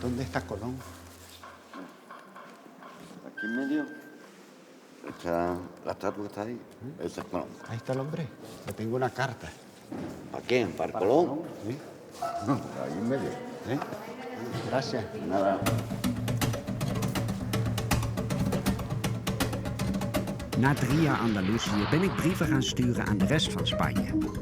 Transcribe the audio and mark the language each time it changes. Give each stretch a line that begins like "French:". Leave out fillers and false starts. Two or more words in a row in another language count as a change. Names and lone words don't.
Spanish: está Colón? Aquí en medio está la estatua que está ahí. Esa es Colón. Ahí está el hombre. Le tengo una carta. ¿Para qué? ¿Para Colón? ¿Sí? Ahí en medio. ¿Eh? Gracias. Nada.
Dutch: Na 3 jaar Andalusië ben ik brieven gaan sturen aan de rest van Spanje.